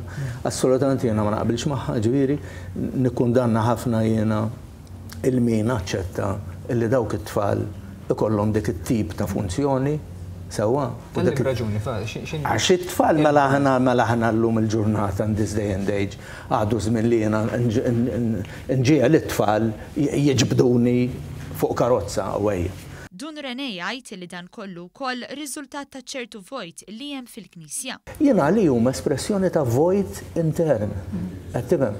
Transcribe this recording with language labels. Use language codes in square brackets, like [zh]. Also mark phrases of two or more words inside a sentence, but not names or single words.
[mt] Assolutament jiena ma naqbilx magħha, ġifieri nikkundanna ħafna jiena il-min aċċetta illi dawk it-tfal ikollhom dik it-tip ta' funzjoni sewwa. Għax it-tfal mela aħna llum il-ġurnata [en] in this day and age [mt] għadu żmien li jiena nġiegħ it-tfal jiġbduni fuq karozza għawejja. Dun Rene jgħid li dan kollu wkoll riżultat ta' ċertu vojt li hemm fil-Knisja. Jiena li huma espressjoni ta' vojt intern. Qed tifhem.